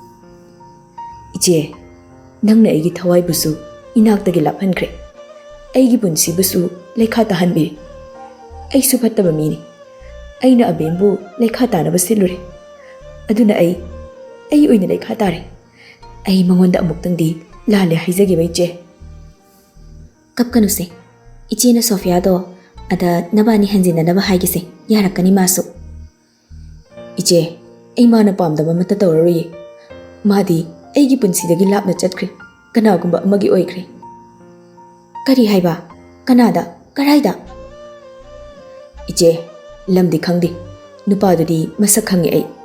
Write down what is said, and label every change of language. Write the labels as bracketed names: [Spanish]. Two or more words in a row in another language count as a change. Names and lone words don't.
[Manipuri] Iche nangna aigi thawai busu inaktagi laphankre aigi punsi busu lekha tahanbi aisu phattaba mini aina abembu lekha tanaba silure aduna ai oina lekha tare ai mangonda amuktangdi lale haijage baiche Kapkanuse iche na Sofia do ada nabani hanjina naba haigise yarakani masu Iche ai mana pamdaba mata tawrari madi aigi punsidagi lapna chatkre kanagumba amagi oikre Kari haiba kanada karaida Iche lamdi khangdi nupadudi masak khangi ai